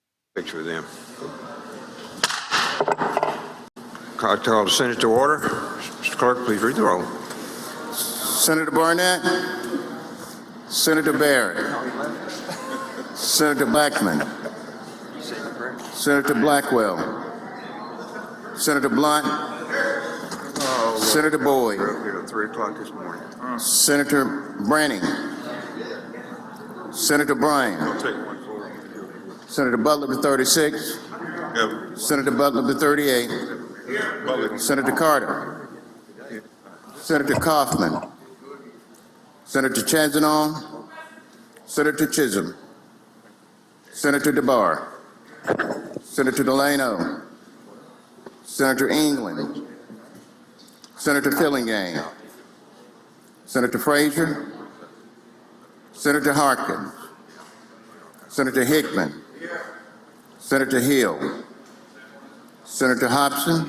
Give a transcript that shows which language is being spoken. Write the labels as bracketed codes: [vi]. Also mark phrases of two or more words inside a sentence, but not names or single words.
[en] Picture with them. I call the Senate to order. Mr. Clerk, please read the roll. Senator Barnett, Senator Barrett, Senator Blackman, Senator Blackwell, Senator Blunt, Senator Boyd, Here at 3 o'clock this morning. Senator Branning, Senator Bryan, Take one forward. Senator Butler to 36, Senator Butler to 38, Senator Carter, Senator Kaufman, Senator Chanzanon, Senator Chisholm, Senator DeBar, Senator Delano, Senator England, Senator Fillingham, Senator Frazier, Senator Harkins, Senator Hickman, Senator Hill, Senator Hobson,